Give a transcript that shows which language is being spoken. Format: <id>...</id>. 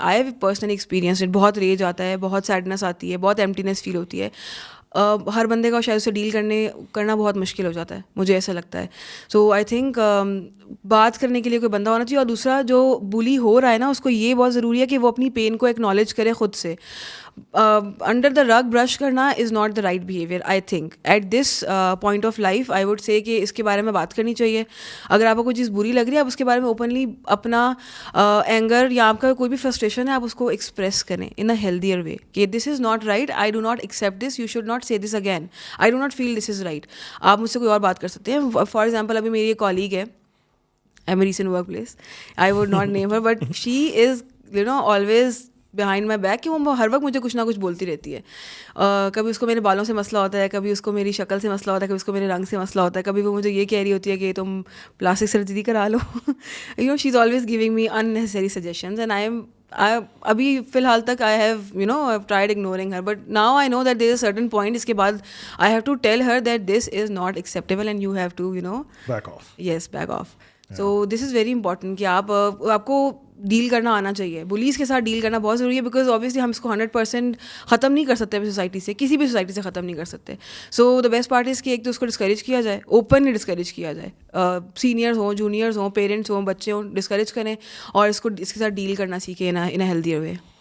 <en>I have personally experience.</en> <ur>بہت ریج آتا ہے, بہت سیڈنس آتی ہے, بہت ایمٹینس فیل ہوتی ہے. ہر بندے کا شاید اسے ڈیل کرنا بہت مشکل ہو جاتا ہے, مجھے ایسا لگتا ہے.</ur> <en>so I think</en> <ur>بات کرنے کے لیے کوئی بندہ ہونا چاہیے. اور دوسرا, جو بلی ہو رہا ہے نا, اس کو یہ بہت ضروری ہے کہ وہ اپنی پین کو ایکنالج کرے خود سے.</ur> <en>Under the rug brush کرنا is not the right behaviour. I think at this point of life I would say</en> <ur>کہ اس کے بارے میں بات کرنی چاہیے. اگر آپ کو کوئی چیز بری لگ رہی ہے, آپ اس کے بارے میں اوپنلی اپنا اینگر یا آپ کا کوئی بھی فرسٹریشن ہے, آپ اس کو ایکسپریس کریں</ur> <en>in a healthier way</en> <ur>کہ</ur> <en>This is not right, I do not accept this, you should not say this again, I do not feel this is right.</en> <ur>آپ مجھ سے کوئی اور بات کر سکتے ہیں.</ur> <en>for example</en> <ur>ابھی میری ایک کالیگ ہے</ur> <en>at my recent work place, I would not name her, but she is always behind my back</en> <ur>کہ وہ ہر وقت مجھے کچھ نہ کچھ بولتی رہتی ہے. کبھی اس کو میرے بالوں سے مسئلہ ہوتا ہے, کبھی اس کو میری شکل سے مسئلہ ہوتا ہے, کبھی اس کو میرے رنگ سے مسئلہ ہوتا ہے, کبھی وہ مجھے یہ کہہ رہی ہوتی ہے کہ تم پلاسٹک سرجری کرا لو.</ur> <en>she is always giving me unnecessary suggestions, and</en> <ur>ابھی فی الحال تک</ur> <en>I have tried ignoring her, but now I know that there is a certain point,</en> <ur>اس کے بعد</ur> <en>I have to tell her that this is not acceptable and you have to back off. Yes, back off. So this is very important</en> <ur>کہ آپ کو deal کرنا آنا چاہیے. Blaze کے ساتھ ڈیل کرنا بہت ضروری ہے,</ur> <en>because obviously</en> <ur>ہم اس کو 100% ختم نہیں کر سکتے سوسائٹی سے, کسی بھی سوسائٹی سے ختم نہیں کر سکتے.</ur> <en>so the best part is</en> <ur>کہ ایک تو اس کو ڈسکریج کیا جائے, اوپنلی ڈسکریج کیا جائے. سینئرز ہوں, جونیئرز ہوں, پیرنٹس ہوں, بچے ہوں, ڈسکریج کریں اور اس کے ساتھ ڈیل کرنا سیکھیں</ur> <en>In a healthier way.</en>